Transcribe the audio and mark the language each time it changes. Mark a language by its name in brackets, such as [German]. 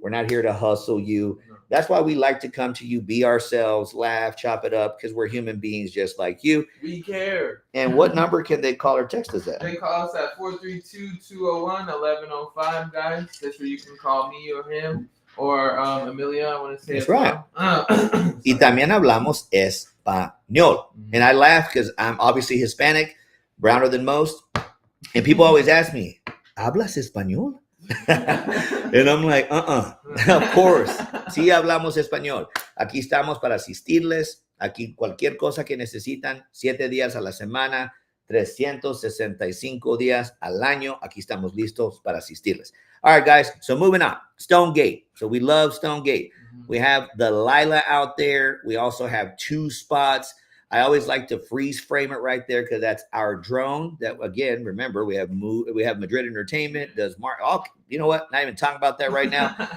[English] We're not here to hustle you. That's why we like to come to you, be ourselves, laugh, chop it up, because we're human beings just like you. We care. And what number can they call or text us at? They call us at 432-201-1105, guys. That's where you can call me or him or Amelia, I want to say. That's right. [Spanish] Y también hablamos español. [English] And I laugh because I'm obviously Hispanic, browner than most. And people always ask me, [Spanish] ¿hablas español? [English] And I'm like, of course. [Spanish] Sí hablamos español. Aquí estamos para asistirles. Aquí cualquier cosa que necesitan, 7 días a la semana, 365 días al año. Aquí estamos listos para asistirles. [English] All right, guys. So moving on. Stonegate. So we love Stonegate. We have the Lyla out there. We also have 2 spots. I always like to freeze frame it right there because that's our drone. That again, remember we have Madrid Entertainment does you know what? Not even talking about that right now.